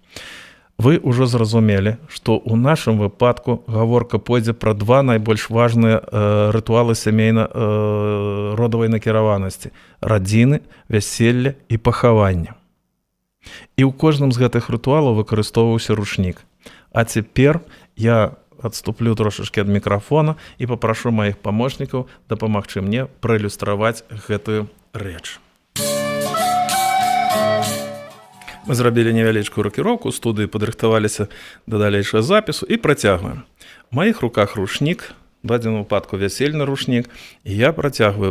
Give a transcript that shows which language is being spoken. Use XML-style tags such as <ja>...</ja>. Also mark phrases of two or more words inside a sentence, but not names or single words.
<be>Вы ўжо зразумелі, што ў нашым выпадку гаворка пойдзе пра 2 найбольш важныя рытуалы сямейна-родавай накіраванасці: радзіны, вяселля і пахавання. І ў кожным з гэтых рытуалаў выкарыстоўваўся рушнік.</be> <ru>А теперь я отступлю трошечки от микрофона и попрошу моих помощников</ru> <be>дапамагчы мне</be> <ru>проиллюстровать</ru> <be>гэтую рэч. Мы зрабілі невялічкую рокіроўку, студыі падрыхтаваліся да далейшага запісу і працягваем. У маіх руках рушнік, в адзіным выпадку вясельны рушнік, і я працягваю.</be>